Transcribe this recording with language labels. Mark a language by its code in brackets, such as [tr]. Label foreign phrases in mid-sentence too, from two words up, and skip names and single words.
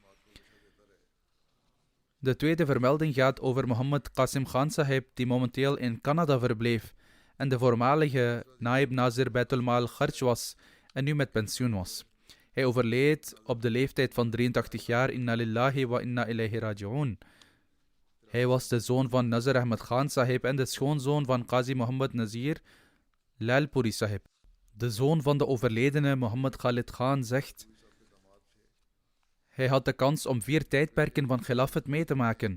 [nl] De tweede vermelding gaat over Mohammed Qasim Khan Sahib, die momenteel in Canada verbleef en de voormalige Naib Nazir Baitul Mal Kharj was en nu met pensioen was. Hij overleed op de leeftijd van 83 jaar. [ar] إنا لله وإنا إليه راجعون. [nl] Hij was de zoon van Nazir Ahmed Khan Sahib en de schoonzoon van Qazi Muhammad Nazir Lalpuri Sahib. De zoon van de overledene Mohammed Khalid Khan zegt: hij had de kans om 4 tijdperken van Khilafat mee te maken.